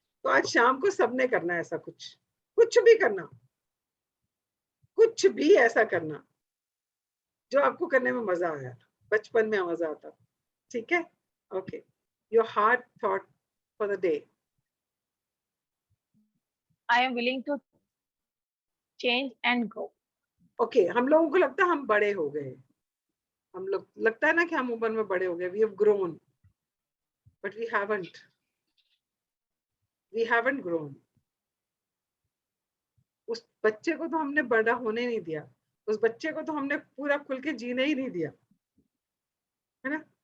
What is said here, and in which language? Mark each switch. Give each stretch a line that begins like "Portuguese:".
Hindi: तो आज शाम को सबने करना है ऐसा कुछ, कुछ भी करना, कुछ भी ऐसा करना जो आपको करने में मजा आया, बचपन में मजा आता। ठीक है,
English: Okay, your heart thought for the day. I am willing to change and grow.
Hindi: Okay, हम लोगों को लगता है हम बड़े हो गए, हम लोग लगता है ना कि हम उम्र में बड़े हो गए,
English: We have grown, but we haven't grown.
Hindi: उस बच्चे को तो हमने बड़ा होने नहीं दिया, उस बच्चे को तो हमने पूरा खुल के जीने ही नहीं दिया, है ना।